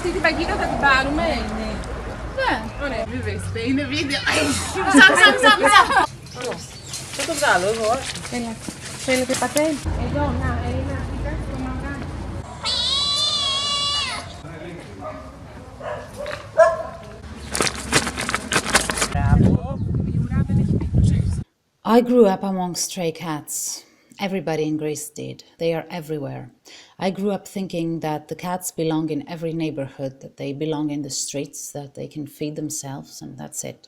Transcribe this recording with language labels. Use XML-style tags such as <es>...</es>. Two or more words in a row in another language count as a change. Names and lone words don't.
<el>Αυτή την παγίδα θα την πάρουμε. Ναι. Ωραία, βέβαια, είναι βίντεο. Ψάψα. Θα το βγάλω εγώ. Έλα. Θέλετε πατέ. Εδώ, να, ένα. Το μαγκάκι.</el> <en>I grew up among stray cats. Everybody in Greece did. They are everywhere. I grew up thinking that the cats belong in every neighborhood, that they belong in the streets, that they can feed themselves, and that's it.</en>